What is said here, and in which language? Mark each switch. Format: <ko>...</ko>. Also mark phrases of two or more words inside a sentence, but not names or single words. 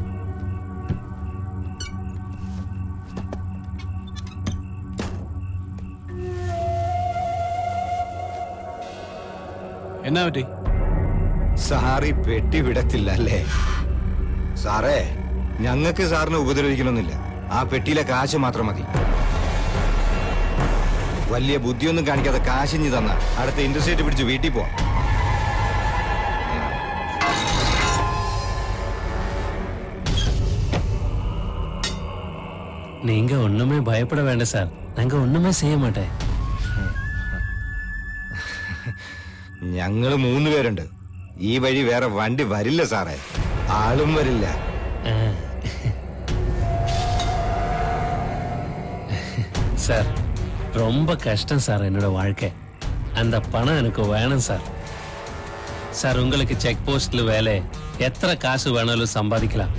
<ml>എന്നാ പറ്റി? സാറി പെട്ടി വിടത്തില്ല അല്ലേ? സാറേ, ഞങ്ങൾക്ക് സാറിനെ ഉപദ്രവിക്കണമെന്നില്ല. ആ പെട്ടിയിലെ കാശ് മാത്രം മതി. വലിയ ബുദ്ധിയൊന്നും കാണിക്കാതെ കാശിഞ്ഞ് തന്ന അടുത്ത ഇൻഡസ്ട്രേറ്റ് പിടിച്ച് വീട്ടിൽ പോവാം.</ml> <ta>நீங்க ஒண்ணுமே பயப்பட வேண்டாம் சார். நாங்க ஒண்ணுமே செய்ய மாட்டேன்.</ta> <ml>ഞങ്ങള് 3 പേരുണ്ട്. ഈ വഴി വേറെ വണ്ടി വരില്ല സാറേ. ആളും വരില്ല.</ml> <ta>சார், ரொம்ப கஷ்டம் சார் என்னோட வாழ்க்கை. அந்த பணம் எனக்கு வேணும் சார். சார், உங்களுக்கு செக் போஸ்ட்ல வேலை, எத்தனை காசு வேணாலும் சம்பாதிக்கலாம்.</ta>